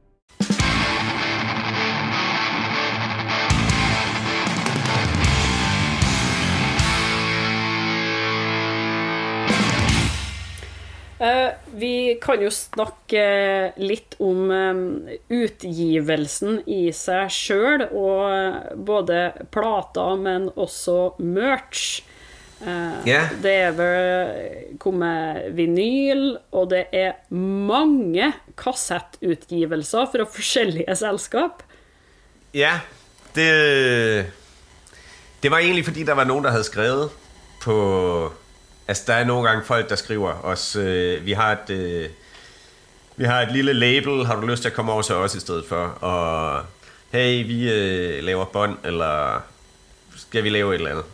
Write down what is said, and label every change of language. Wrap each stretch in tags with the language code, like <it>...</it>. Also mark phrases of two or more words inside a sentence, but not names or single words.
<no>Vi kan jo snakke litt om utgivelsen i seg selv, og både plater, men også merch. Det vel kommet vinyl, og det mange kassettutgivelser fra forskjellige selskap.</no> <da>Ja, det var egentlig fordi, der var nogen, der havde skrevet på... der er nogle gange folk, der skriver os, vi har et lille label, har du lyst til at komme over til os i stedet for? Og hey, vi laver bånd, eller skal vi lave et eller andet?</da>